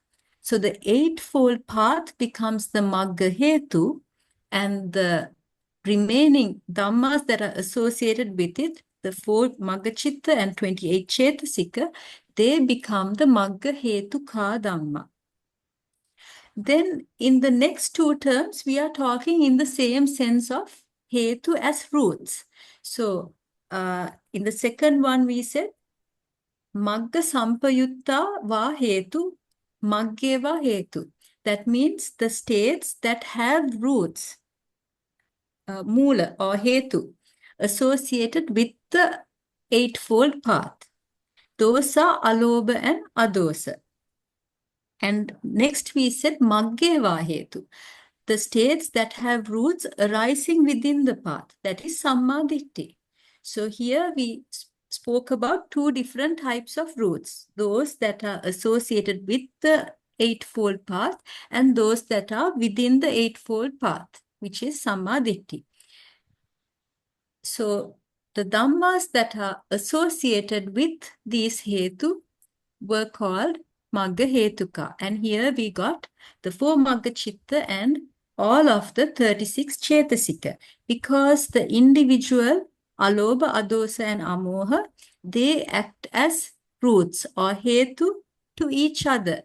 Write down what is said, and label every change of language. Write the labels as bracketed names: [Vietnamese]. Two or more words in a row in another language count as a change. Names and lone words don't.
[English] So the eightfold path becomes the Maggahetu, and the remaining dhammas that are associated with it, the 4 Maggachitta and 28 Cetasika, they become the [Pali] Maggahetukā Dhamma. [English] Then in the next two terms, we are talking in the same sense of Hetu as roots. So in the second one, we said, [Pali] Magga sampayutta va hetu, magge va hetu. [English] That means the states that have roots, mula or hetu, associated with the eightfold path. Those are alobha and adosa. And next we said [Pali] magge va hetu, [English] the states that have roots arising within the path, that is [Pali] samma ditti. [English] So here we spoke about two different types of roots, those that are associated with the eightfold path and those that are within the eightfold path, which is [Pali] samma ditti. [English] So the dhammas that are associated with these hetu were called Maggahetukā. And here we got the 4 Maggachitta and all of the 36 Cetasika, because the individual [Pali] alobha, adosa, [English] and amoha, they act as roots or hetu to each other.